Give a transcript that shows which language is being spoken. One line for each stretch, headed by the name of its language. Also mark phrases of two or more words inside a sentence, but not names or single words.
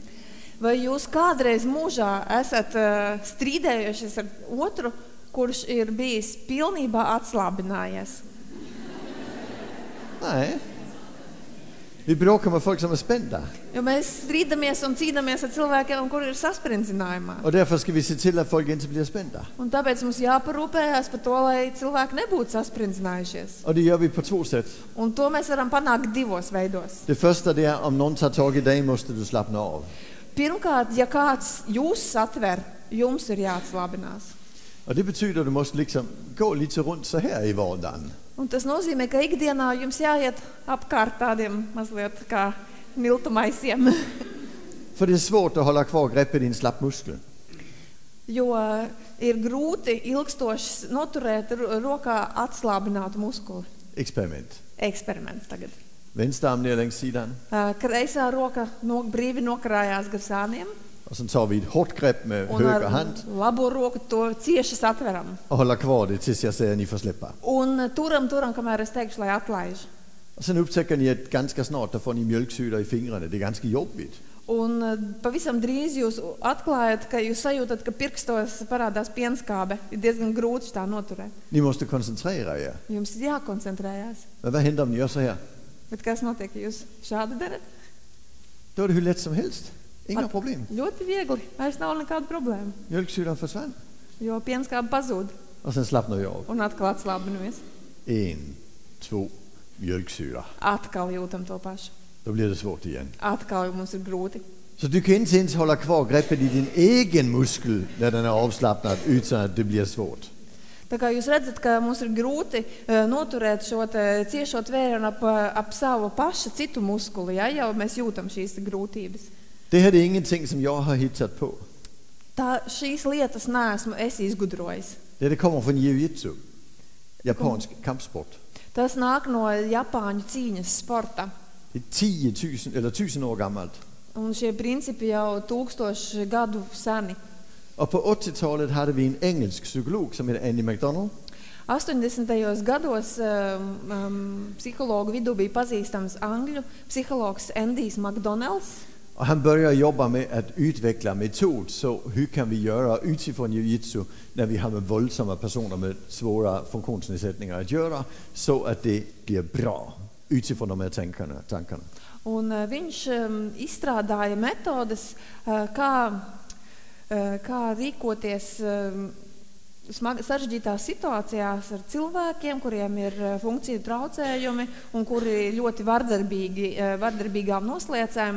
Latvian: Vai jūs kādreiz mūžā esat strīdējušies ar otru, kurš ir bijis pilnībā atslābinājies?
Swedish: Nej. Vi bråkar med folk som är spända.
Latvian: Jo mēs strīdamies un cīnāmies ar cilvēkiem, kuri ir saspringzinājumā.
Swedish: Och därför ska vi se till att folk inte blir spända.
Latvian: Un tāpēc mums jāparūpējās par to, lai cilvēki nebūtu sasprindzinājušies.
Swedish: Och det gör vi på två sätt.
Latvian: Un to mēs varam panākt divos veidos.
Swedish: Det första det är om någon tar tag i dig måste du slappna av.
Latvian: Pirmkārt, ja kāds jūs satver, jums ir jāatslābinās.
Swedish: Och det betyder att du måste liksom gå lite runt så här i vardagen.
Latvian: Un tas nozīmē, ka ikdienā jums jāiet apkārt tādiem mazliet kā miltumaisiem.
Swedish: För det är svårt att hålla kvar greppet i din slappmuskel.
Latvian: Jo ir grūti ilgstoši noturēt rokā atslābinātu muskuli.
Swedish: Experiment.
Latvian: Eksperiments tagad.
Swedish: Vänster arm ner längs sidan.
Latvian: Kreisā roka brīvi nokarājās gar sāniem.
Swedish: Och sen tar vi ett hårt grepp med
Latvian: Un
Swedish: höger
Latvian: ar
Swedish: hand
Latvian: labo roku to cieši satveram.
Swedish: och håller kvar det tills jag säger att ni får släppa.
Latvian: Un turam, kamēr es teikšu, lai atlaiž.
Swedish: Och sen upptäcker ni att ganska snart då får ni mjölksyra i fingrarna. Det är ganska jobbigt.
Latvian: Un pavisam drīz jūs atklājat, ka jūs sajūtat, ka pirkstos parādās pienskābe. Ir diezgan grūti tā noturēt.
Swedish: Ni måste koncentrera er.
Latvian: Jums ir jākoncentrējās.
Swedish: Men vad händer om ni gör så här?
Latvian: Bet kas notiek, ja jūs šādi darat?
Swedish: Då är det hur lätt som helst. Inga problem.
Latvian: Ļoti viegli. Vairs nav nekāda problēma.
Swedish: Mjölksyran försvann.
Latvian: Jo pienskābe pazūd.
Swedish: Och sen slappnar vi av.
Latvian: Un atkal atslābinamies.
Swedish: 1, 2, mjölksyra.
Latvian: Atkal jūtam to pašu.
Swedish: Då blir det svårt igen.
Latvian: Atkal mums ir grūti.
Swedish: Så du kan inte ens hålla kvar greppet i din egen muskel när den är avslappnad utan att det blir svårt.
Latvian: Tā kā jūs redzat, ka mums ir grūti noturēt šo ciešo tvērienu ap savu pašu citu muskuli, ja jau mēs jūtam šīs grūtības.
Swedish: Det här är ingenting som jag har hittat på.
Latvian: Šīs lietas neesmu es izgudrojis.
Swedish: Det kommer från jiu-jitsu, japansk kampsport.
Latvian: Tas nāk no Japāņu cīņas sporta.
Swedish: Det är 10 000 eller 1000 år gammalt.
Latvian: Un šie principi jau 1000 gadu seni.
Swedish: Och på 80-talet hade vi en engelsk psykolog som heter Andy McDonald.
Latvian: 80. gados psihologu vidū bija pazīstams angļu psihologs Andys McDonalds.
Swedish: Och han började jobba med att utveckla metod så hur kan vi göra utifrån jiu-jitsu när vi har med våldsamma personer med svåra funktionsnedsättningar att göra så att det blir bra utifrån de här tankarna.
Latvian: Un viņš izstrādāja metodes, kā rīkoties sarežģītās situācijās ar cilvēkiem, kuriem ir funkciju traucējumi un kuri ļoti vardarbīgām nosliecēm.